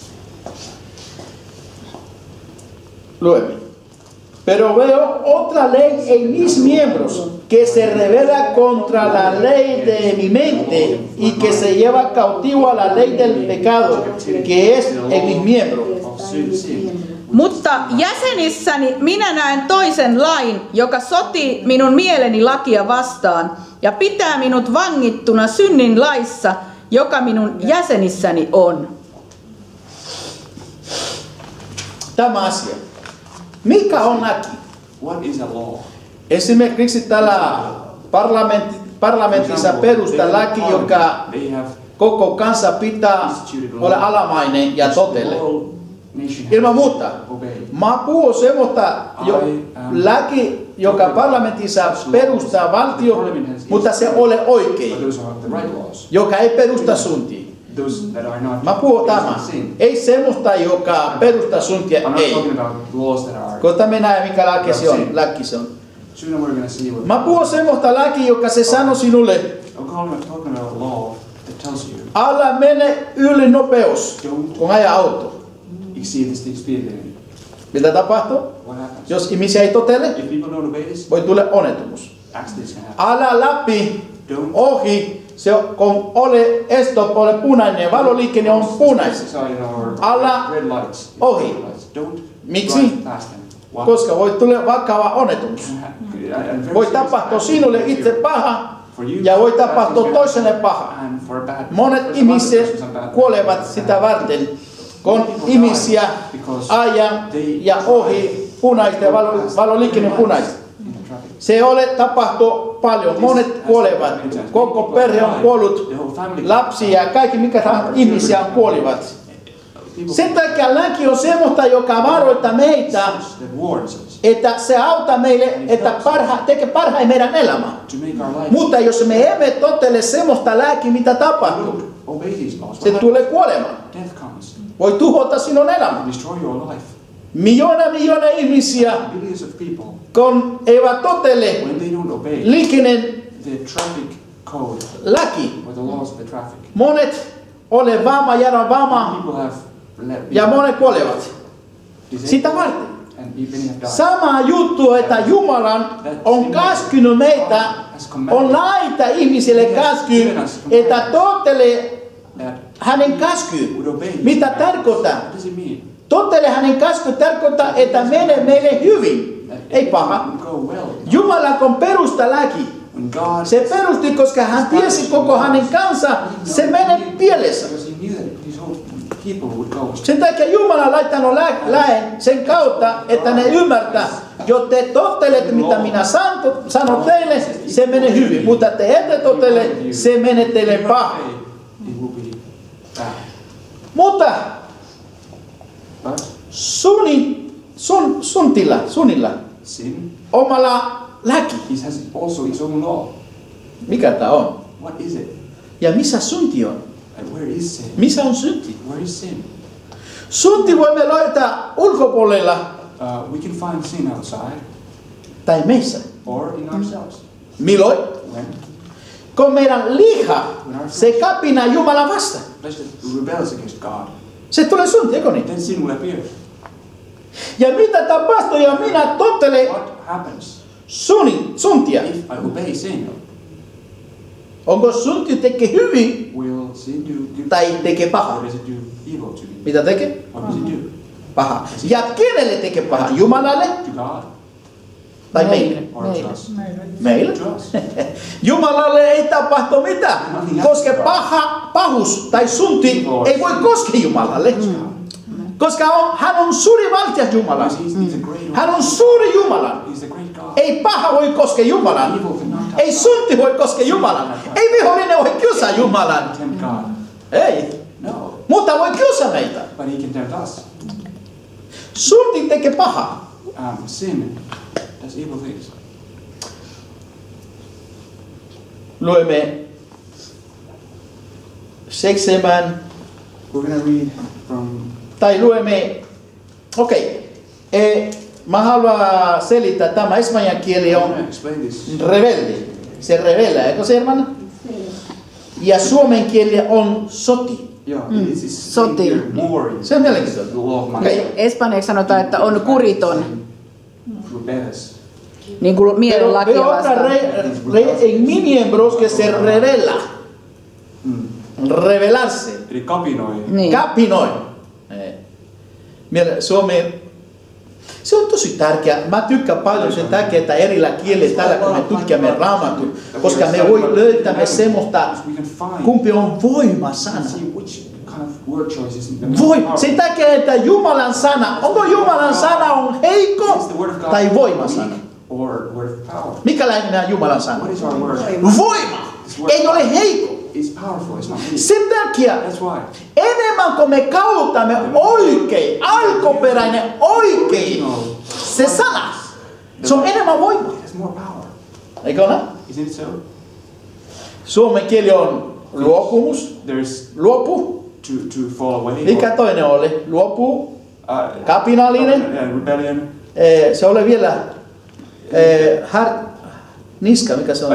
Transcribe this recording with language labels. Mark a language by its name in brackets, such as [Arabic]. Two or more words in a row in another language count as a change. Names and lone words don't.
[Finnish] Lueme. [Spanish] Pero veo otra ley en mis miembros que se revela contra la ley de mi mente y que se lleva cautivo a la ley del pecado que es en mis miembros. [English] Of sin. [Finnish] Mutta jäsenissäni minä näen toisen lain, joka sotii minun mieleni lakia vastaan ja pitää minut vangittuna synnin laissa, joka minun jäsenissäni on. Tämä asia. Mikä on laki? [English] What is a law? [Finnish] Esimerkiksi täällä parlamentissa perustaa laki, joka [English] They have [Finnish] koko kansa pitää olla alamainen ja totelle. Ilman muuta. Mä puhun semmoista laki, joka parlamentissa perustaa valtio, mutta se ole oikein, [English] Those are the right laws. [Finnish] joka ei perusta suntia. [English] Those that are not. [Finnish] Mä puhun tämä. [English] sin. [Finnish] Ei semmoista, joka perustaa suntia, [English] I'm not [Finnish] ei. [English] talking about laws that are. [Finnish] Kohta me näemme, mikä laki se on. Laki se on. [English] Soon we're going to see what. [Finnish] Mä puhun semmoista laki, joka se sanoo sinulle, [English] I'm talking about a law that tells you [Finnish] älä mene yli nopeus, kun ajaa auto. [English] exceed the speed limit. [Finnish] Mitä tapahtuu? [English] What happens? [Finnish] Jos ihmisiä ei totele, [English] If people don't obey this, [Finnish] voi tulla onnettomuus. [English] accidents can happen. [Finnish] Älä läpi, [English] Don't. [Finnish] ohi, se on, kun ole stop, ole punainen, valoliikenne on punainen. Alla [English] Red lights. [Finnish] ohi. [English] Red lights. Don't [Finnish] Miksi? [English] drive past them. Why? [Finnish] Koska voi tulla vakava onnettomuus. [English] And very [Finnish] Voi [English] serious [Finnish] tapahtua [English] accidents [Finnish] sinulle [English] can [Finnish] itse [English] occur. [Finnish] paha [English] For you, [Finnish] ja voi [English] bad [Finnish] tapahtua [English] things can [Finnish] toiselle [English] happen. [Finnish] paha. [English] And for a bad [Finnish] Monet [English] for [Finnish] ihmiset [English] other persons and bad [Finnish] kuolevat sitä varten, kun ihmisiä ajaa ja ohi punaisten, valoliikenne punaista. [English] in the traffic. [Finnish] Se ole tapahtuu paljon. Monet kuolevat. Koko perhe on kuollut. [English] The whole family. [Finnish] Lapsia ja kaikki mikä tahansa ihmisiä kuolivat. [English] People [Finnish] Sen takia laki on semmoista, joka varoittaa meitä, [English] that warns us [Finnish] että se auttaa meille, että tekee parhain meidän elämää. [English] to make our life. [Finnish] Mutta jos me emme totele semmoista lääkiä, mitä tapahtuu, [English] Don't obey these laws. [Finnish] se tulee kuolemaan. [English] Death comes. [Finnish] Voi tuhota sinun elämää. [English] Destroy your life. [Finnish] Miljoona ihmisiä, [English] Billions of people, [Finnish] kun eivät totele [English] when they don't obey [Finnish] liikenne [English] the traffic code [Finnish] laki. [English] or the laws of the traffic, [Finnish] Monet ole vamma, jäädä vamma [English] people have [Finnish] ja monet kuolevat. [English] disabled [Finnish] Sitä varten. [English] and many have died. [Finnish] Sama juttu, että Jumalan on käskynyt meitä, on laita ihmisille käsky, että totele [English] That [Finnish] hänen käsky. [English] would obey. [Finnish] Mitä tarkoittaa? [English] What does it mean? [Finnish] Totele hänen käsky tarkoittaa, että menee meille hyvin, ei paha. [English] It would go well. [Finnish] Jumala kun perusta laki, [English] When God, [Finnish] se perusti, koska hän tiesi koko hänen kanssa, se menee pielessä. [English] because he knew that his whole people would go. [Finnish] Sen takia Jumala on laittanut lähen sen kautta, että ne ymmärtää, jos te tottelette, mitä minä sanon teille, se menee hyvin. Mutta te ette tottele, se menee teille paha. [English] It will be bad. [Finnish] Mutta [English] But [Finnish] sunilla, [English] sin, [Finnish] omalla laki. [English] He has also his own law. [Finnish] Mikä tää on? [English] What is it? [Finnish] Ja missä synti on? [English] And where is sin? [Finnish] Missä on synti? [English] Where is sin? [Finnish] Synti voimme löytää ulkopuolella [English] We can find sin outside [Finnish] tai meissä. [English] or in ourselves. [Finnish] Milloin? [English] When [Finnish] Kun meidän liha, se kapina Jumala vastaan. [English] flesh rebels against God, [Finnish] Se tulee synti, eikö niin? [English] then sin will appear. [Finnish] Ja mitä tapahtuu, ja minä tottelen [English] What happens [Finnish] syntiä? [English] if I obey sin? [Finnish] Onko synti tekee hyvin [English] Will sin do good [Finnish] tai tekee [English] or [Finnish] paha? [English] does it do evil to me? [Finnish] Mitä tekee? [English] What does it do? [Finnish] Paha. Ja kenelle tekee paha? Jumalalle [English] To God [Finnish] tai meille? [English] or to us? [Finnish] Meille? [English] To us. [Finnish] Jumalalle ei tapahtu mitään, koska pahuus tai synti ei voi koskea Jumalalle. Koska hän on suuri valtia Jumala. [English] He's the great [Finnish] Hän on suuri Jumala. [English] He's the great God. [Finnish] Ei paha voi koskea Jumalan. [English] Evil cannot [Finnish] Ei synti voi koskea Jumalan. Ei vihollinen voi kiusaa Jumalan. [English] tempt God. [Finnish] Ei. [English] No, [Finnish] Mutta voi kiusaa meitä. [English] but he can tempt us. [Finnish] Synti tekee pahaa. [English] Sin does evil things. [Finnish] Luemme 7, [English] We're gonna read from [Finnish] tai luemme, mä haluan selittää, tämä espanjan kieli [English] I'm [Finnish] on [English] gonna explain this. [Finnish] rebelde. Se rebella, eikö se hermana? Ja suomen kieli on soti. [English] Yeah, this is [Finnish] Soti. [English] warring. [Finnish] Se on mielenkiintoista. [English] The law of man. [Finnish] Okei. Espanjaksi sanotaan, että on kuriton, [English] Rebels. [Finnish] niin kuin mielen [Spanish] Pero [Finnish] lakia [Spanish] otra [Finnish] vastaan. [Spanish] en mi miembros que se revela. Revelarse. [Finnish] Eli kapinoi. Niin. Kapinoi. Suomi, se on tosi tärkeää. Mä tykkään paljon sen takia, että erillä kielillä tällä kun me tutkimme raamatun, koska me voi löytämme semmoista, [English] We can find. [Finnish] kumpi on voimasana. [English] See which kind of word choices in the [Finnish] Sen takia, että Jumalan sana, onko Jumalan sana on heikko [English] Is the word of God [Finnish] tai voimasana? [English] weak or word of power? [Finnish] Mikäläinen on Jumalan sana? [English] What is our word? [Finnish] Voima! Ei ole heikko. [English] It's powerful. It's not weak. [Finnish] Sen takia, [English] That's why. [Finnish] enemmän kuin me kautamme oikein, alkuperäinen oikein, se sana, se on enemmän voimaa. [English] It has more power. [Finnish] Eikö ole? [English] Isn't it so? [Finnish] Suomen kieli on luopumus, [English] There's [Finnish] luopu. [English] to fall away. [Finnish] Mikä toinen oli? Luopu, Uh, kapinallinen. [English] rebellion. [Finnish] Se oli vielä niska, mikä se on?